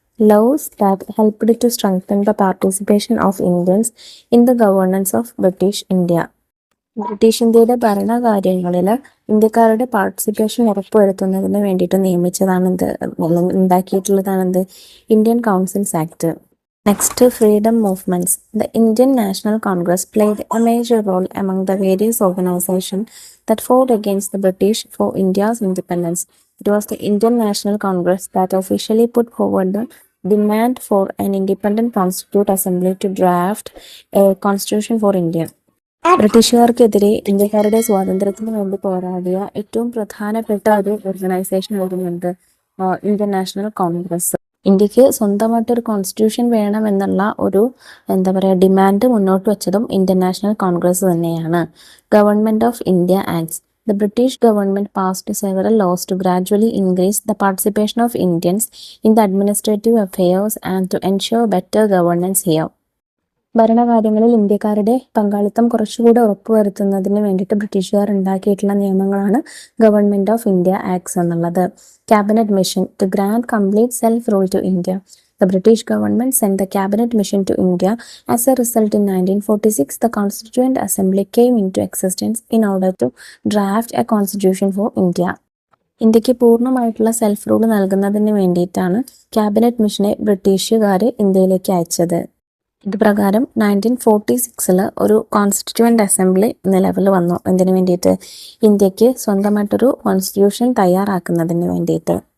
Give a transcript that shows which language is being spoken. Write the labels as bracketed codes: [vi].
[en] laws that helped to strengthen the participation of Indians in the governance of British India. [ml] British ഇന്ത്യയുടെ ഭരണകാര്യങ്ങളിൽ ഇന്ത്യക്കാരുടെ participation ഉറപ്പുവരുത്തുന്നതിന് വേണ്ടിയിട്ട് നിയമിച്ചതാണെന്ത് ഉണ്ടാക്കിയിട്ടുള്ളതാണെന്ത് Indian councils act. [en] Next, freedom movements. The Indian National Congress played a major role among the various organizations that fought against the British for India's independence. It was the Indian National Congress that officially put forward the demand for an independent constituent assembly to draft a constitution for India. [ml] ബ്രിട്ടീഷുകാർക്കെതിരെ ഇന്ത്യക്കാരുടെ സ്വാതന്ത്ര്യത്തിന് വേണ്ടി പോരാടിയ ഏറ്റവും പ്രധാനപ്പെട്ട ഒരു organisation ആയിരുന്നുണ്ട് Indian national Congress. ഇന്ത്യക്ക് സ്വന്തമായിട്ടൊരു കോൺസ്റ്റിറ്റ്യൂഷൻ വേണമെന്നുള്ള ഒരു ഡിമാൻഡ് മുന്നോട്ട് വെച്ചതും ഇന്ത്യൻ നാഷണൽ കോൺഗ്രസ് തന്നെയാണ്. [en] Government of India acts. The British government passed several laws to gradually increase the participation of Indians in the administrative affairs and to ensure better governance here. [ml] ഭരണകാര്യങ്ങളിൽ ഇന്ത്യക്കാരുടെ പങ്കാളിത്തം കുറച്ചുകൂടെ ഉറപ്പുവരുത്തുന്നതിന് വേണ്ടിയിട്ട് ബ്രിട്ടീഷുകാർ ഉണ്ടാക്കിയിട്ടുള്ള നിയമങ്ങളാണ് ഗവൺമെന്റ് ഓഫ് ഇന്ത്യ ആക്ട്സ് എന്നുള്ളത്. [en] Cabinet mission to grant complete self rule to India. The British government sent the cabinet mission to India. As a result, in 1946, the Constituent Assembly came into existence in order to draft a constitution for India. [ml] ഇന്ത്യക്ക് പൂർണ്ണമായിട്ടുള്ള self rule നൽകുന്നതിന് വേണ്ടിയിട്ടാണ് cabinet മിഷനെ ബ്രിട്ടീഷുകാർ ഇന്ത്യയിലേക്ക് അയച്ചത്. ഇത് പ്രകാരം 1946 ഒരു കോൺസ്റ്റിറ്റ്യൂവൻ്റ് അസംബ്ലി നിലവിൽ വന്നു. എന്തിനു വേണ്ടിയിട്ട്? ഇന്ത്യക്ക് സ്വന്തമായിട്ടൊരു കോൺസ്റ്റിറ്റ്യൂഷൻ തയ്യാറാക്കുന്നതിന് വേണ്ടിയിട്ട്.